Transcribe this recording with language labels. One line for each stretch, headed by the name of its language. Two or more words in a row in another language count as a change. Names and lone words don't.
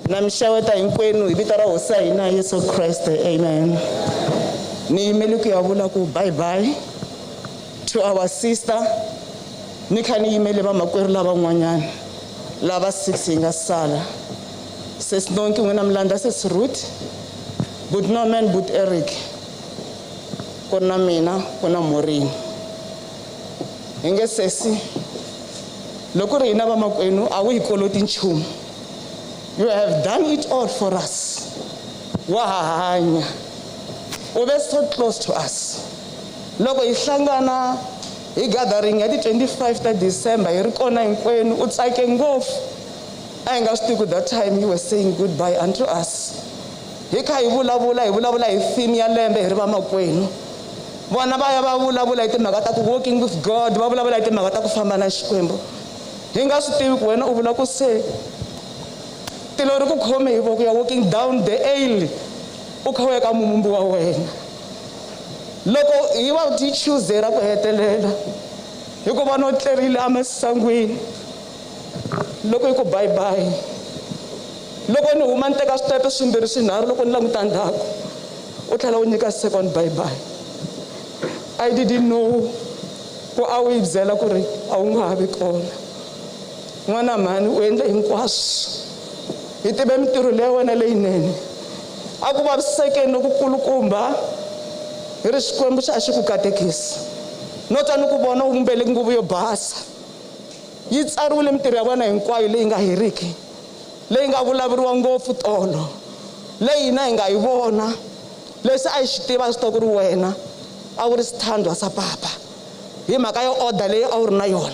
Tsonga: xeweta hinkwenu hi vito ra hosi ya hina Yesu Kreste, amen. Ni yimele ku ya vula ku
English: bye bye to our sister.
Tsonga: Ni kha ni yimele vamakwerhu lavan'wanyana lava 6 hi nga sala. Sesi Nonki n'wina Mlanda, Sesi Ruth,
English: but no man but
Tsonga: Eric, ku na mina ku na Morini. Hi nge sesi loko ri hina vamakwenu a wu hi koloti nchumu.
English: You have done it all for us.
Tsonga: Wa hanya. U ve
English: so close to us.
Tsonga: Loko hi hlangana hi gathering ya ti 25 ta December hi ri kona hinkwenu u tsake ngopfu. A hi nga swi tivi
English: that time you were saying goodbye unto us.
Tsonga: Hi kha hi vulavula hi theme ya lembe hi ri vamakwenu. Vona va ya va vulavula hi timhaka ta ku
English: walking with God,
Tsonga: va vulavula hi timhaka ta ku famba na Xikwembu. Hi nga swi tivi ku wena u vula ku se tilo ri ku khome hi voko ya
English: walking down the aisle
Tsonga: u kha u ya ka mumumbi wa wena. Loko hi va ti Tuesday ra ku hetelela hi ku vona u tlerile emasangwini, loko hi ku
English: bye bye,
Tsonga: loko ni huma ni teka switepe swimbirhi swinharhu, loko ni languta ndzhaku u tlhela u nyika
English: second bye bye. I didn't know
Tsonga: ku a wu hi byela ku ri a wu nga ha vi kona. N'wana mhani u endle hinkwaswo, hi tive mintirho leyi wena leyinene. A ku vavisekeni loku kulukumba hi ri Xikwembu xa xi ku katekisa. No twa ni ku vona u mbele nguvu yo basa. Yi tsariwile mintirho ya vona hinkwayo leyi nga heriki, leyi nga vulavuriwa ngopfu tolo, leyi hina hi nga yi vona, leswi a hi xi tiva swi ta ku ri wena a wu ri swithandwa sa papa hi mhaka yo order leyi a wu ri na yona.